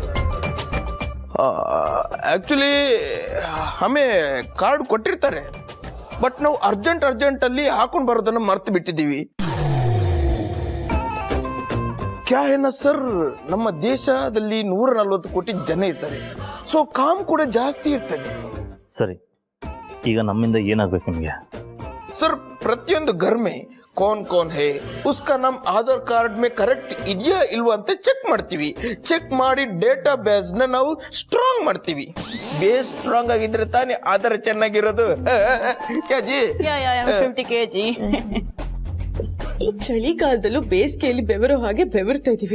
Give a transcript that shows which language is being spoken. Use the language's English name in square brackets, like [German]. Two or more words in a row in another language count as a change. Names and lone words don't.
[Kannada] ಆಕ್ಚುಲಿ ಹಮೆ ಕಾರ್ಡ್ ಕೊಟ್ಟಿರ್ತಾರೆ, ಬಟ್ ನಾವು ಅರ್ಜೆಂಟ್ ಅಲ್ಲಿ ಹಾಕೊಂಡು ಬರೋದನ್ನ ಮರ್ತು ಬಿಟ್ಟಿದ್ದೀವಿ. ಕ್ಯಾ ಏನ ಸರ್, ನಮ್ಮ ದೇಶದಲ್ಲಿ 140 ಕೋಟಿ ಜನ ಇದ್ದಾರೆ, ಸೊ ಕಾಮ್ ಕೂಡ ಜಾಸ್ತಿ ಇರ್ತದೆ. ಸರಿ, ಈಗ ನಮ್ಮಿಂದ ಏನಾಗ್ಬೇಕು ನಿಮಗೆ? ಸರ್, ಪ್ರತಿಯೊಂದು [Hindi] घर में कौन है उसका नाम आधार कार्ड में [Kannada] ಕರೆಕ್ಟ್ ಇದೆಯಾ ಇಲ್ವಾ ಅಂತ ಚೆಕ್ ಮಾಡ್ತೀವಿ. ಚೆಕ್ ಮಾಡಿ [English] data base [Kannada] ನ ನಾವು ಸ್ಟ್ರಾಂಗ್ ಮಾಡ್ತೀವಿ. ಬೇಸ್ ಸ್ಟ್ರಾಂಗ್ ಆಗಿದ್ರೆ ತಾನೇ ಆಧಾರ್ ಚೆನ್ನಾಗಿರೋದು. ಈ ಚಳಿಗಾಲದಲ್ಲೂ ಬೇಸಿಗೆಯಲ್ಲಿ ಬೆವರೋ ಹಾಗೆ ಬೆವರ್ತಾ ಇದೀವಿ.